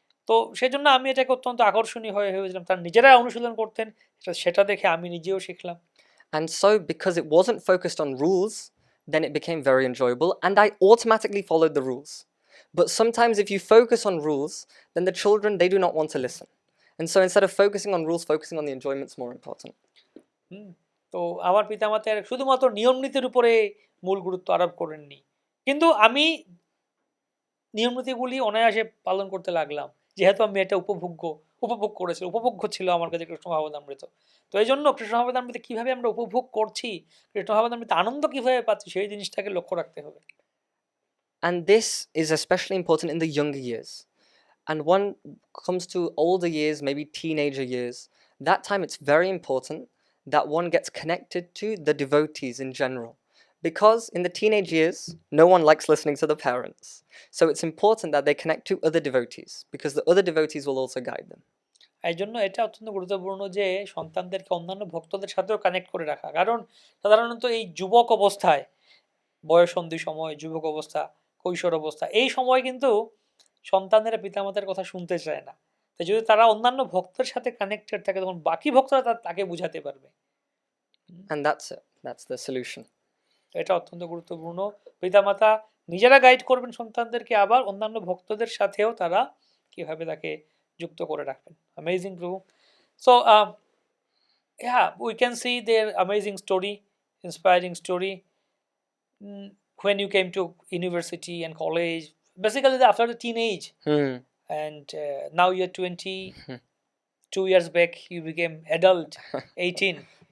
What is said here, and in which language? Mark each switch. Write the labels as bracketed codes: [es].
[bn] তো সেজন্য আমি এটাকে অত্যন্ত আকর্ষণীয় হয়ে হয়েছিলাম, তার নিজেরা অনুশীলন করতেন, সেটা দেখে আমি নিজেও শিখলাম। [en] And so because it wasn't focused on rules, then it became very enjoyable, and I automatically followed the rules. But sometimes if you focus on rules, then the children, they do not want to listen. And so instead of focusing on rules, focusing on the enjoyment is more important. [bn] তো আমার পিতামাতার শুধুমাত্র নিয়ম নীতির উপরে মূল গুরুত্ব আরোপ করেননি, কিন্তু আমি নিয়ম নীতিগুলি অনায়াসে পালন করতে লাগলাম, যেহেতু আমি এটা উপভোগ্য ছিল আমার কাছে কৃষ্ণ ভাবনামৃত। তো এই জন্য কৃষ্ণ ভাবনামৃত কিভাবে আমরা উপভোগ করছি, কৃষ্ণ ভাবনামৃত আনন্দ কিভাবে পাচ্ছি, সেই জিনিসটাকে লক্ষ্য রাখতে হবে। [en] And this is especially important in the younger years. And one comes to older years, maybe teenager years, that time it's very important that one gets connected to the devotees in general. Because in the teenage years, no one likes listening to the parents. So it's important that they connect to other devotees, because the other devotees will also guide them. [bn] এই জন্য এটা অত্যন্ত গুরুত্বপূর্ণ যে সন্তানদেরকে অন্যান্য ভক্তদের সাথেও কানেক্ট করে রাখা। কারণ সাধারণত এই যুবক অবস্থায়, বয়ঃসন্ধি সময়, যুবক অবস্থা, কৈশোর অবস্থা, এই সময় কিন্তু সন্তানেরা পিতামাতার কথা শুনতে চায় না। তাই যদি তারা অন্যান্য ভক্তের সাথে কানেক্টেড থাকে, তখন বাকি ভক্তরা তাকে বুঝাতে পারবে। [en] And that's it. That's the solution. [bn] এটা অত্যন্ত গুরুত্বপূর্ণ। পিতামাতা নিজেরা গাইড করবেন সন্তানদেরকে, আবার অন্যান্য ভক্তদের সাথেও তারা কিভাবে তাকে যুক্ত করে রাখবেন। [en] Amazing, Prabhu. So, yeah, we can see their amazing story, inspiring story. When you came to university and college, basically after the teenage, and now you're 20, 2 years back you became adult, 18.